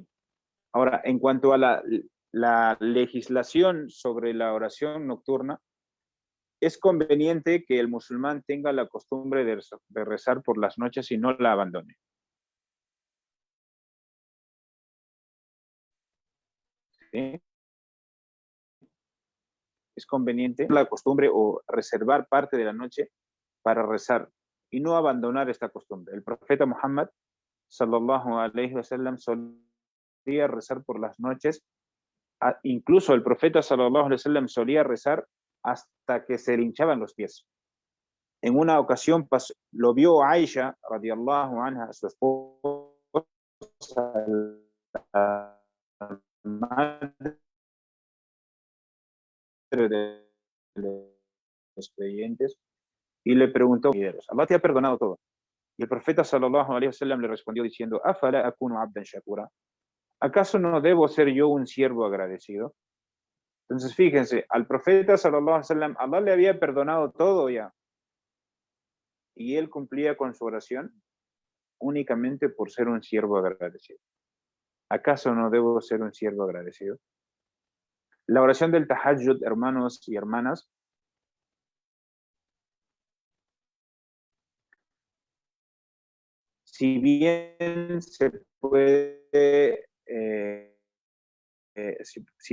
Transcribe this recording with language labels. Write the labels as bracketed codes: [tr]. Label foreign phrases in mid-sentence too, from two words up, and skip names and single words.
[es] Ahora, en cuanto a la legislación sobre la oración nocturna, es conveniente que el musulmán tenga la costumbre de rezar por las noches y no la abandone. ¿Sí? Es conveniente la costumbre o reservar parte de la noche para rezar y no abandonar esta costumbre. El profeta Muhammad [ar] صلى الله عليه وسلم [es] solía rezar por las noches. Incluso el profeta [ar] صلى الله عليه وسلم [es] solía rezar hasta que se le hinchaban los pies. En una ocasión lo vio Aisha [ar] رضي الله عنها, [es] su esposa, la madre de los creyentes, y le preguntó: Allah te ha perdonado todo. Y el profeta [ar] صلى الله عليه وسلم [es] le respondió diciendo: [ar] أفلا أكون عبدا شكورا. [es] ¿Acaso no debo ser yo un siervo agradecido? Entonces fíjense, al profeta [ar] صلى الله عليه وسلم [es] Allah le había perdonado todo ya, y él cumplía con su oración únicamente por ser un siervo agradecido. ¿Acaso no debo ser un siervo agradecido? La oración del tahajjud, hermanos y hermanas, si bien se puede, si